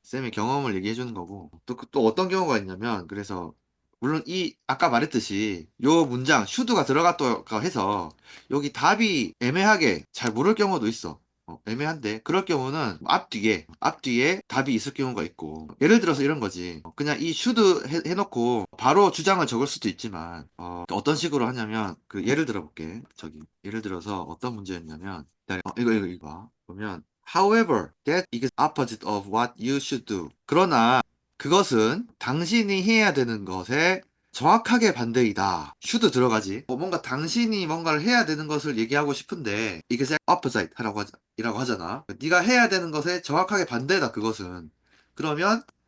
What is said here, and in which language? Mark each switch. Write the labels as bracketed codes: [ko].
[ko] 쌤의 경험을 얘기해주는 거고. 또 어떤 경우가 있냐면 그래서 물론 아까 말했듯이 요 문장 슈드가 들어갔다가 해서 여기 답이 애매하게 잘 모를 경우도 있어. 애매한데 그럴 경우는 앞뒤에 답이 있을 경우가 있고 예를 들어서 이런 거지. 그냥 이 슈드 해놓고 바로 주장을 적을 수도 있지만 어떤 식으로 하냐면 그 예를 들어 볼게. 예를 들어서 어떤 문제였냐면 기다려. 이거 봐. 보면 [en] however that is opposite of what you should do. [ko] 그러나 그것은 당신이 해야 되는 것에 정확하게 반대이다. should 들어가지. 뭔가 당신이 뭔가를 해야 되는 것을 얘기하고 싶은데 이게 opposite 이라고 하잖아. 네가 해야 되는 것에 정확하게 반대다 그것은. 그러면